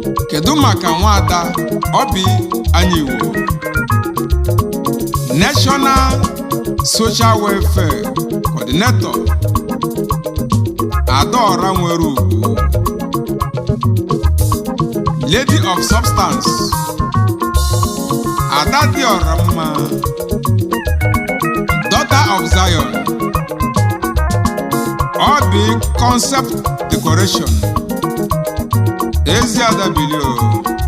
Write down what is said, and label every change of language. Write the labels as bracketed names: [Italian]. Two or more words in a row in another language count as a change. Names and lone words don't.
[Igbo] Kedu maka nwada Obi Anyiwo? [English] National Social Welfare Coordinator, Adaora [Igbo] nwere ugwu. [English] Lady of Substance, [Igbo] Ada dị ọra mma, [English] Daughter of Zion, Obi Concept Decoration, [Igbo] Ezi Ada Bilio.